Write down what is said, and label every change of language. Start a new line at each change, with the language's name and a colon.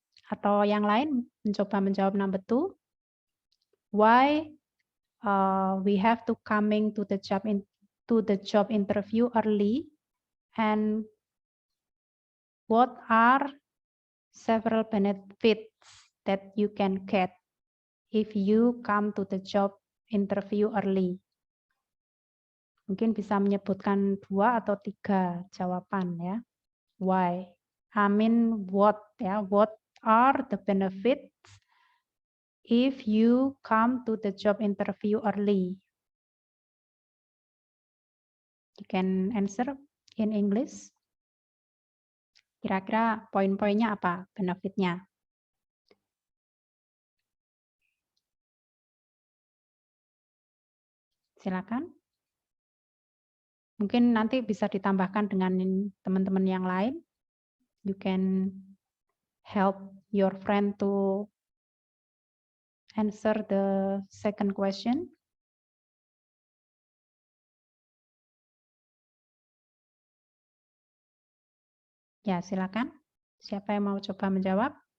Indonesian: Atau yang lain mencoba menjawab
English: number 2. Why we have to coming to the job interview early, and what are several benefits that you can get if you come to the job interview early?
Indonesian: Mungkin bisa menyebutkan 2 atau 3 jawaban ya.
English: Why? I mean what ya? What are the benefits if you come to the job interview early? You can answer in English.
Indonesian: Kira-kira poin-poinnya apa benefitnya? Silakan. Mungkin nanti bisa ditambahkan dengan teman-teman yang lain.
English: You can help your friend to answer the second question.
Indonesian: Ya, silakan. Siapa yang mau coba menjawab?